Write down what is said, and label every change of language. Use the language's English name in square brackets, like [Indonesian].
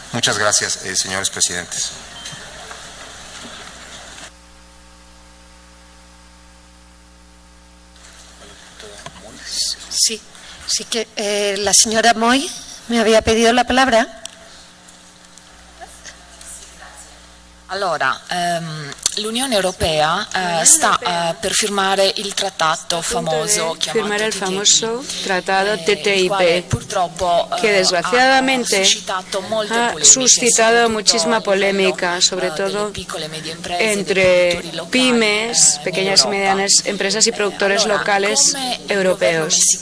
[Spanish] Muchas gracias, señores presidentes. Sí que la señora Moy me había pedido la palabra. [Italian] Allora, l'Unione Europea sta per firmare il trattato famoso [Spanish] firmar el famoso tratado TTIP, que desgraciadamente ha suscitado muchísima polémica, sobre todo entre pymes, pequeñas y medianas empresas y productores locales europeos.